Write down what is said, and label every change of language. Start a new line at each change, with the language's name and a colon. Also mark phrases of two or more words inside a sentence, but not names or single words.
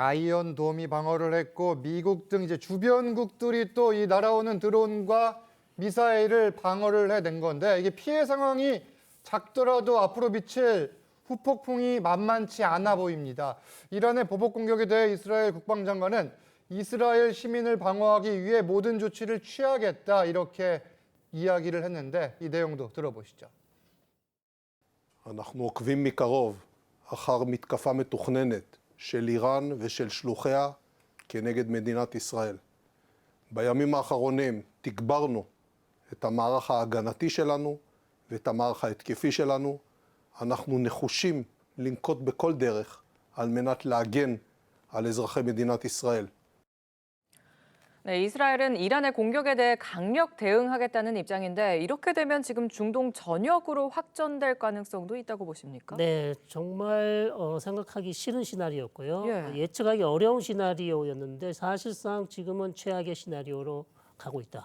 Korean: 아이언 돔이 방어를 했고 미국 등 이제 주변국들이 또 이 날아오는 드론과 미사일을 방어를 해낸 건데 이게 피해 상황이 작더라도 앞으로 미칠 후폭풍이 만만치 않아 보입니다. 이란의 보복 공격에 대해 이스라엘 국방장관은 이스라엘 시민을 방어하기 위해 모든 조치를 취하겠다 이렇게 이야기를 했는데 이 내용도 들어보시죠.
Hebrew: אנחנו עוקבים מקרוב אחר מתקפה מתוכננת של איראן ושל שלוחיה כנגד מדינת ישראל. בימים האחרונים תגברנו את המערך ההגנתי שלנו ואת המערך ההתקפי שלנו. אנחנו נחושים לנקוט בכל דרך על מנת להגן על אזרחי מדינת ישראל.
Korean: 네, 이스라엘은 이란의 공격에 대해 강력 대응하겠다는 입장인데 이렇게 되면 지금 중동 전역으로 확전될 가능성도 있다고 보십니까? 네, 정말 생각하기 싫은 시나리오였고요. 예. 예측하기 어려운 시나리오였는데 사실상 지금은 최악의 시나리오로 가고 있다.